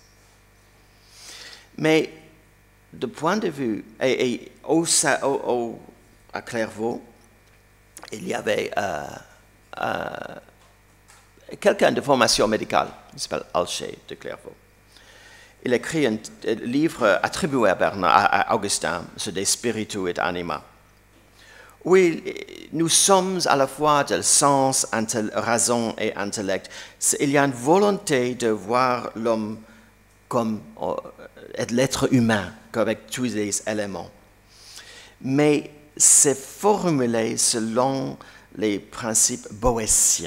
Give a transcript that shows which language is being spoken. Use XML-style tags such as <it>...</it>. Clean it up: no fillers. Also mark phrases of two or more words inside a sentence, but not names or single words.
<fr>Mais, de point de vue, à Clairvaux, il y avait quelqu'un de formation médicale, il s'appelle Alcher de Clairvaux. Il écrit un livre attribué à Augustin sur des spiritus et anima. Oui, nous sommes à la fois de sens, raison et intellect. Il y a une volonté de voir l'homme comme l'être humain, avec tous les éléments. Mais c'est formulé selon les principes boétiens.</fr>